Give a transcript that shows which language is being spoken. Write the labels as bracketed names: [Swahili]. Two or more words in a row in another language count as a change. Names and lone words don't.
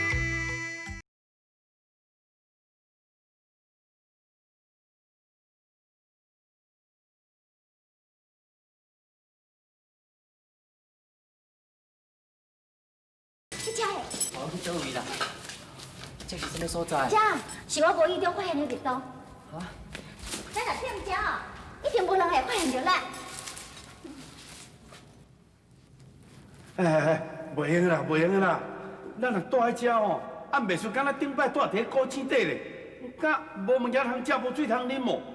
[Min Nan Chinese] 你遮的？我去倒位啦。这是什么所在？遮是我无意中发现的密道。啊？咱若踮遮哦，一定无人会发现着咱。袂用啦，袂用啦！咱若住喺遮吼，暗袂输敢若顶摆住伫古井底咧，敢无物件通食，无水通啉哦。